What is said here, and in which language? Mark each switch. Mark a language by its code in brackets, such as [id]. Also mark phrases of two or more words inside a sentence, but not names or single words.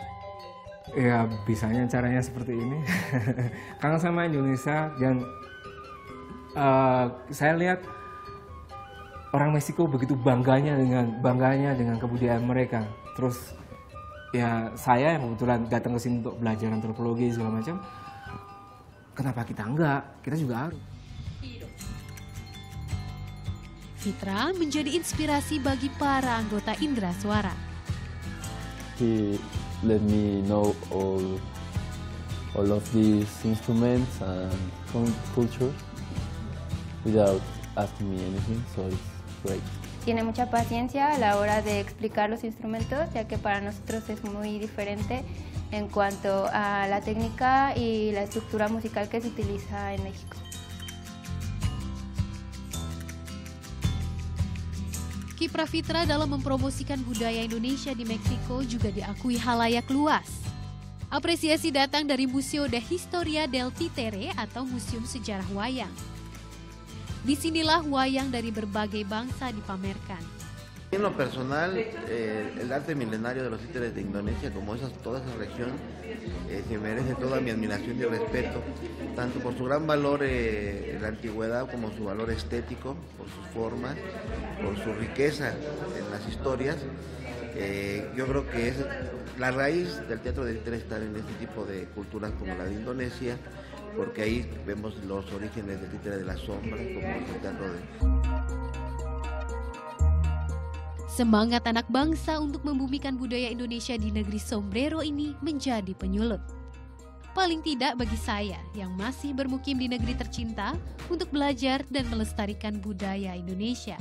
[id] Ya, bisanya caranya seperti ini. Kangen sama Indonesia dan saya lihat orang Meksiko begitu bangganya dengan kebudayaan mereka. Terus ya saya yang kebetulan datang ke sini untuk belajar antropologi segala macam. Kenapa kita enggak? Kita juga harus. Fitra menjadi inspirasi bagi para anggota Indra Suara. [en] He let me know all of these instruments and culture without asking me anything, so it's great. [es] Tiene mucha paciencia a la hora de explicar los instrumentos, ya que para nosotros es muy diferente en cuanto a la técnica y la estructura musical que se utiliza en México. [id] Kiprah Fitra dalam mempromosikan budaya Indonesia di Meksiko juga diakui halayak luas. Apresiasi datang dari Museo de Historia del Títere atau Museum Sejarah Wayang. Disinilah wayang dari berbagai bangsa dipamerkan. [es] En lo personal, el arte milenario de los títeres de Indonesia, como toda esa región, se merece toda mi admiración y respeto, tanto por su gran valor en la antigüedad como su valor estético, por sus formas, por su riqueza en las historias. Yo creo que es la raíz del teatro de títeres estar en este tipo de culturas como la de Indonesia, porque ahí vemos los orígenes del títere de la sombra, como el teatro de... [id] Semangat anak bangsa untuk membumikan budaya Indonesia di negeri sombrero ini menjadi penyulut. Paling tidak bagi saya yang masih bermukim di negeri tercinta untuk belajar dan melestarikan budaya Indonesia.